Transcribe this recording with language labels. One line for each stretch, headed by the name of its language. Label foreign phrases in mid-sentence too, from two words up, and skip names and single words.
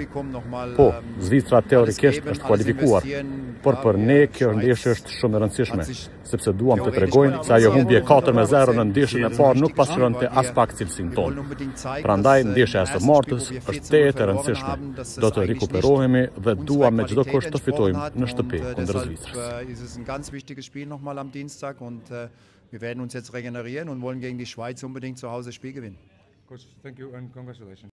Albanian: Po, Zvicra teorikisht është kualifikuar, por për ne kjo ndeshje është shumë e rëndësishme, sepse duam të tregojmë se ajo humbje 4-0 në ndeshjen e parë nuk pasqyronte as pak cilësinë tonë. Prandaj ndeshja e së martës është tejet e rëndësishme. Do të rikuperohemi dhe duam me çdo kusht të fitojmë në shtëpi kundër Zvicrës.
German: Wir werden uns jetzt regenerieren und wollen gegen die Schweiz unbedingt zu Hause das Spiel gewinnen.
English: Coach, thank you and congratulations.